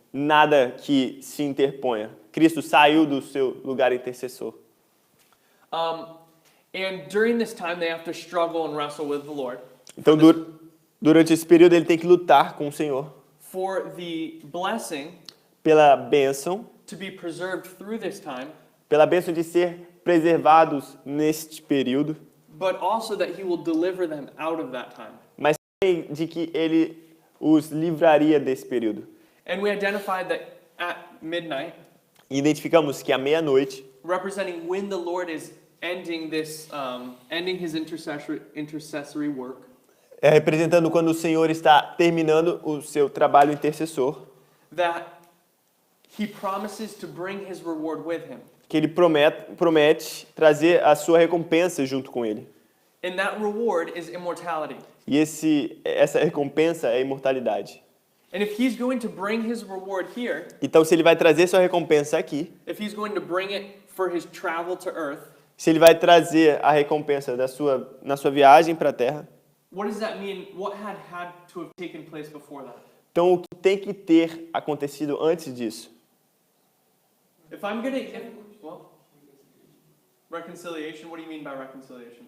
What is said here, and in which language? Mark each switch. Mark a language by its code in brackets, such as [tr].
[pt] Nada que se interponha. Cristo saiu do seu lugar intercessor. [en] And during this time, they have to struggle and wrestle with the Lord [pt] Então, durante esse período, ele tem que lutar com o Senhor [en] for the blessing [pt] pela bênção, [en] to be preserved through this time, [pt] pela bênção de ser preservados neste período, [en] but also that he will deliver them out of that time. [pt] mas também de que ele os livraria desse período. [en] And we identified that at midnight, [pt] E identificamos que à meia-noite, [en] representing when the Lord is ending this, ending his intercessory work, [pt] representando quando o Senhor está terminando o seu trabalho intercessor, [en] that he promises to bring his reward with him. [pt] que ele promete trazer a sua recompensa junto com ele. [en] And that reward is immortality. [pt] E essa recompensa é a imortalidade. [en] And if he's going to bring his reward here, [pt] Então, se ele vai trazer sua recompensa aqui, [en] if he's going to bring it for his travel to earth, [pt] se ele vai trazer a recompensa na sua viagem para a Terra, [en] what does that mean? What had to have taken place before that? [pt] então o que tem que ter acontecido antes disso? [en] If I'm what? Reconciliation, what do you mean by reconciliation?